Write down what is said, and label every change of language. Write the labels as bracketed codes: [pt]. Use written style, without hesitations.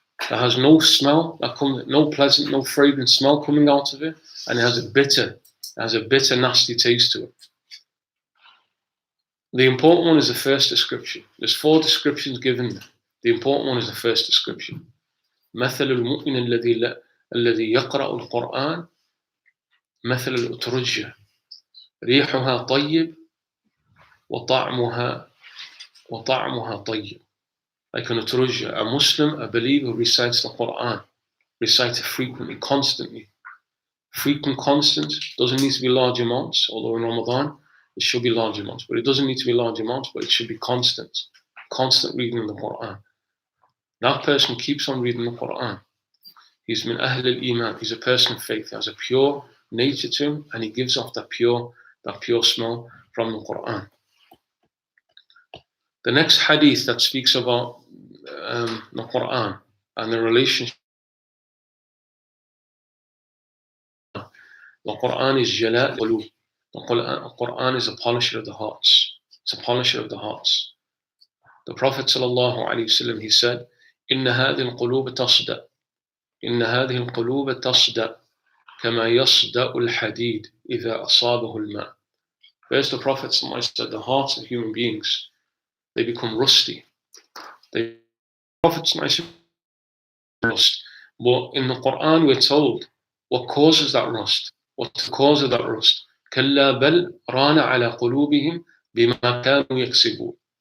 [en] That has no smell, no pleasant, no fragrant smell coming out of it, and it has a bitter, nasty taste to it. The important one is the first description. There's 4 descriptions given. The important one is the first description. [ar] مثل المؤمن الذي يقرأ القرآن مثل الأترجة ريحها طيب وطعمها طيب. [en] Like an utrujja, a Muslim, a believer who recites the Quran, recites it frequently, constantly. Frequent, constant, doesn't need to be large amounts, although in Ramadan it should be large amounts, but it doesn't need to be large amounts, but it should be constant reading of the Quran. That person keeps on reading the Quran. He's [ar] min ahl al-iman, [en] he's a person of faith, he has a pure nature to him, and he gives off that pure smell from the Quran. The next hadith that speaks about the Quran and the relationship. The Quran is jala' al-qulub. The Quran is a polisher of the hearts. It's a polisher of the hearts. The Prophet ﷺ, he said, [ar] إِنَّ هَذِهِ الْقُلُوبَ تَصْدَأ إِنَّ هَذِهِ الْقُلُوبَ تَصْدَأ كَمَا يَصْدَأُ الْحَدِيدُ إِذَا أَصَابَهُ الْمَاءُ. [en] First, the Prophet ﷺ said, the hearts of human beings, they become rusty. The Prophet ﷺ rust. But in the Quran, we're told what causes that rust. What's the cause of that rust? [ar] كَلَّا بَلْ رَانَ عَلَى قُلُوبِهِمْ بِمَا كَانُوا يَكْسِبُونَ.